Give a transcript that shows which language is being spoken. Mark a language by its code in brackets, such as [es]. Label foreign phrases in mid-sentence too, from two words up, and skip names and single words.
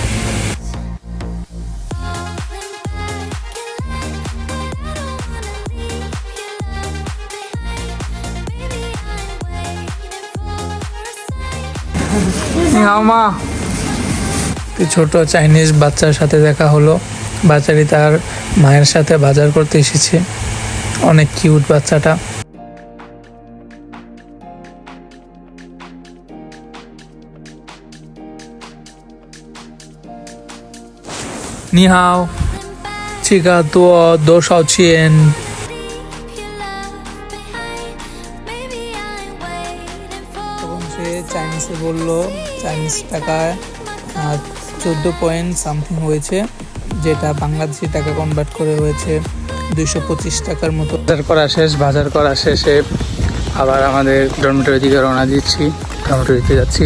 [bn] ছোট চাইনিজ বাচ্চার সাথে দেখা হলো। বাচ্চাটি তার মায়ের সাথে বাজার করতে এসেছে, অনেক কিউট বাচ্চাটা। [zh] 你好，这个多少钱？ [bn] তখন সে চাইনিজে বললো, চাইনিজ টাকায় 14 [en] point something [bn] হয়েছে, যেটা বাংলাদেশি টাকা কনভার্ট করে হয়েছে 225 টাকার মতো। বাজার করা শেষে আবার আমাদের ডরমিটরি দিকে রওনা দিচ্ছি, ডরমিটরিতে যাচ্ছি।